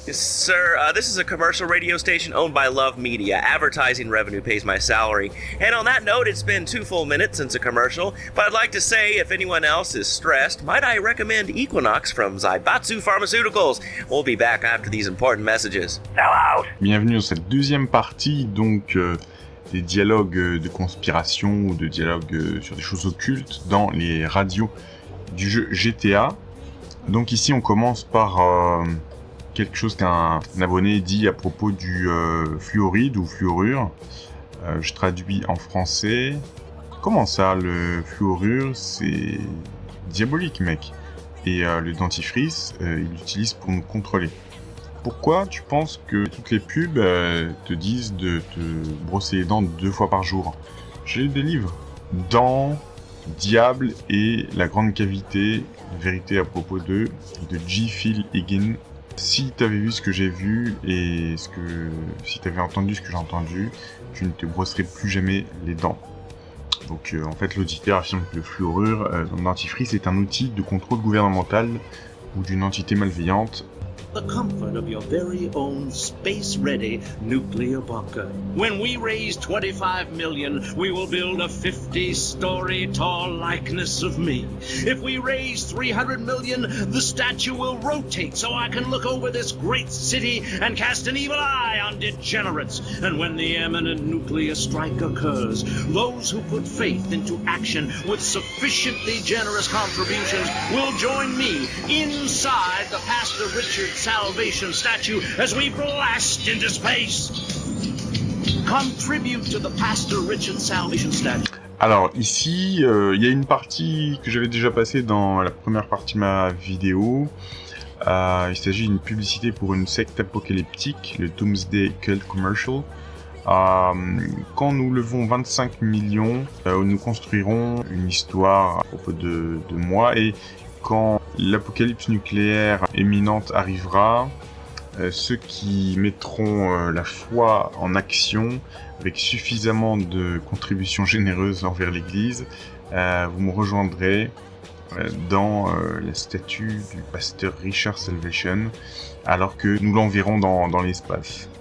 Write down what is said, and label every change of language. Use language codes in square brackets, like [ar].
[en] Yes, sir, this is a commercial radio station owned by Love Media. Advertising revenue pays my salary. And on that note, it's been 2 full minutes since a commercial, but I'd like to say, if anyone else is stressed, might I recommend Equinox from Zaibatsu Pharmaceuticals. We'll be back after these important messages. Sell out. [fr] Bienvenue dans cette deuxième partie, donc, des dialogues de conspiration ou de dialogues sur des choses occultes dans les radios du jeu GTA. Donc ici on commence par quelque chose qu'un abonné dit à propos du fluoride ou fluorure. Je traduis en français. Comment ça, le fluorure, c'est diabolique, mec. Et le dentifrice, il l'utilise pour nous contrôler. Pourquoi tu penses que toutes les pubs te disent de te brosser les dents 2 fois par jour? J'ai lu des livres. Dents, Diable et la grande cavité, vérité à propos d'eux, de G. Phil Higgin. Si t'avais vu ce que j'ai vu et si t'avais entendu ce que j'ai entendu, tu ne te brosserais plus jamais les dents. Donc en fait l'auditeur affirme que le fluorure dans le dentifrice est un outil de contrôle gouvernemental ou d'une entité malveillante. [en] The comfort of your very own space-ready nuclear bunker. When we raise 25 million, we will build a 50-story tall likeness of me. If we raise 300 million, the statue will rotate so I can look over this great city and cast an evil eye on degenerates. And when the imminent nuclear strike occurs, those who put faith into action with sufficiently generous contributions will join me inside the Pastor Richard Salvation statue as we blast into space. Contribute to the Pastor Richard Salvation statue. [fr] Alors ici, il y a une partie que j'avais déjà passée dans la première partie de ma vidéo. Il s'agit d'une publicité pour une secte apocalyptique, le [en] Doomsday Cult Commercial. [fr] Quand nous levons 25 millions, nous construirons une histoire à propos de moi, et quand l'apocalypse nucléaire imminente arrivera, ceux qui mettront la foi en action avec suffisamment de contributions généreuses envers l'Église, vous me rejoindrez dans la statue du pasteur Richard Salvation, alors que nous l'enverrons dans l'espace.